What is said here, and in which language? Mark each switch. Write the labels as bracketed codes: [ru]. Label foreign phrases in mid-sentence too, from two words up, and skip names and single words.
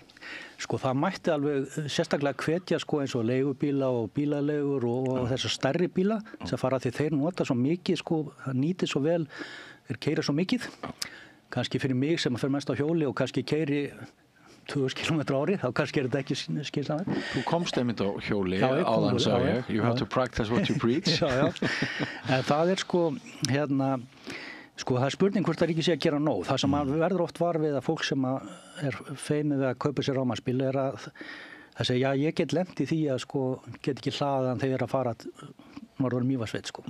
[is] Sko það mætti alveg sérstaklega hvetja sko eins og leigubíla og bílalegur og þessar stærri bíla sem fara því þeir nota svo mikið, sko, það nýtir svo vel, þeir keyra svo mikið. Kannski fyrir mig sem fer mest á hjóli og kannski keyri 2000 km á ári, þá kannski er þetta ekki skynsamlegt. Þú komst einmitt á hjóli áðan, sagði ég. [en] You have to practice what you preach. [is] Já. En það er sko, sko það er spurning hvort það ríkið sé að gera nóg. Það sem verður oft var við að fólk sem er feimið við að kaupa sér rafmagnsbíl er að það segja, já, ég get lent í því að sko get ekki hlaðan þegar að fara norður Mývatnssveit, sko.